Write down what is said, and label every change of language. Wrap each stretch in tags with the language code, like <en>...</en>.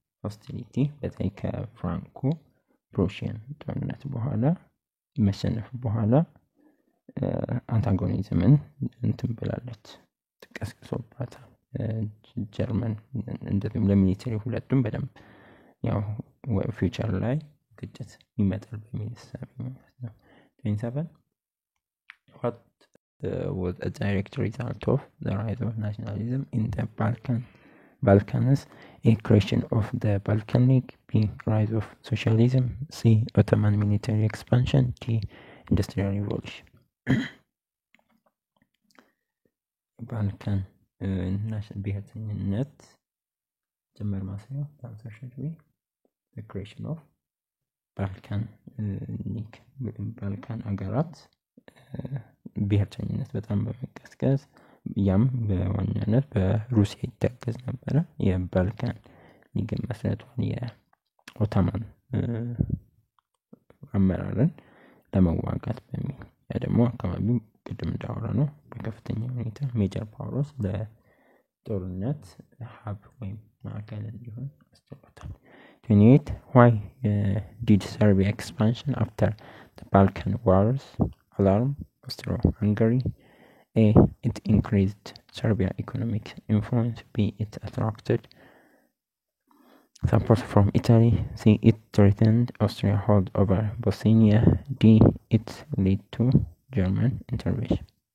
<en>Hostility</en> <am>በተለይ ከፍራንኮ ፕሩሺያን ጦርነት በኋላ መሸነፍ በኋላ አንታጎኒዝምን ብላለች ተቀስቅሶባታል። ጀርመን እንደዚህም ለሚሊተሪ ሁለቱም በደንብ ያው ፊውቸር ላይ ግጭት ይመጣል በሚል ሐሳብ ማለት ነው።</am> <en>27. What was a direct result of the rise of nationalism in the Balkans? A creation of the Balkan League. B. Rise of socialism. C. Ottoman military expansion. D. Industrial revolution.</en> <am>Balkan ብሔርተኝነት ጀመር ማሳየው</am> <en>the creation of Balkan League</en> <am>ባልካን አገራት ብሔርተኝነት በጣም በመቀስቀስ ያም በዋናነት በሩሲያ ይታገዝ ነበረ የባልካን ሊግ መስረቷን የኦቶማን አመራርን ለመዋጋት በሚል ያ ደግሞ አካባቢው ቅድም እንዳወራ ነው በከፍተኛ ሁኔታ ሜጀር ፓወርስ ለጦርነት ሀብ ወይም ማዕከል እንዲሆን አስተዋውቋል</am> <en>28 why did Serbia expansion after the Balkan Wars alarm Austro-Hungary? A. It increased Serbia economic influence. B. It attracted support from Italy. C. It threatened Austria hold over Bosnia. D. It led to German intervention.</en>